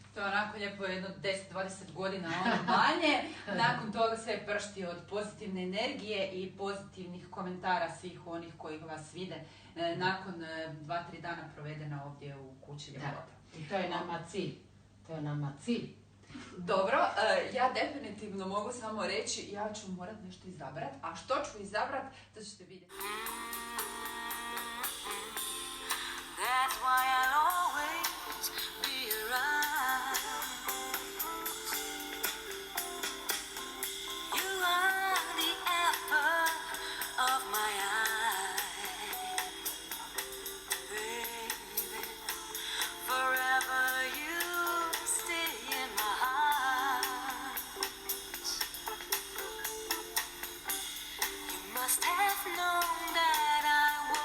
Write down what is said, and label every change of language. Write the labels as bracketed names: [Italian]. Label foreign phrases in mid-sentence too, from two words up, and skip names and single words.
[Croatian] To je onako lijepo jedno 10-20 godina manje, nakon toga sve pršti od pozitivne energije i pozitivnih komentara svih onih koji vas vide nakon 2-3 dana provedena ovdje u kući ljepota. I to je nama cilj. Dobro, ja definitivno mogu samo reći, ja ću morat nešto izabrat, a što ću izabrat, to ćete vidjeti. [English] That's why I'll always be around. You are the apple of my eye, baby. Forever you stay in my heart. You must have known that I